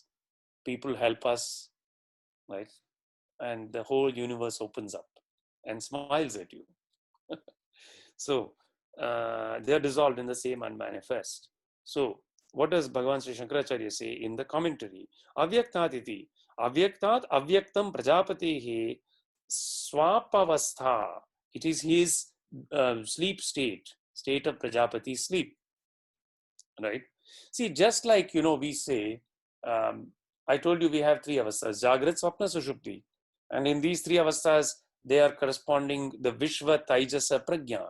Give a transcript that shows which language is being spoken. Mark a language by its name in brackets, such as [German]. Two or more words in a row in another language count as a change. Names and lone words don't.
[English] People help us. Right? And the whole universe opens up and smiles at you. So they are dissolved in the same unmanifest. So what does Bhagavan Sri Shankaracharya say in the commentary? [Sanskrit] Avyaktat iti. Avyaktat avyaktam prajapatehe swapavastha. [English] It is his sleep state of Prajapati sleep. Right? See, just like, we say, I told you we have three avasthas, [Sanskrit] Jagrat, Swapna, Sushupti. [English] And in these three avasthas, they are corresponding the [Sanskrit] Vishva, Taijasa, Prajna.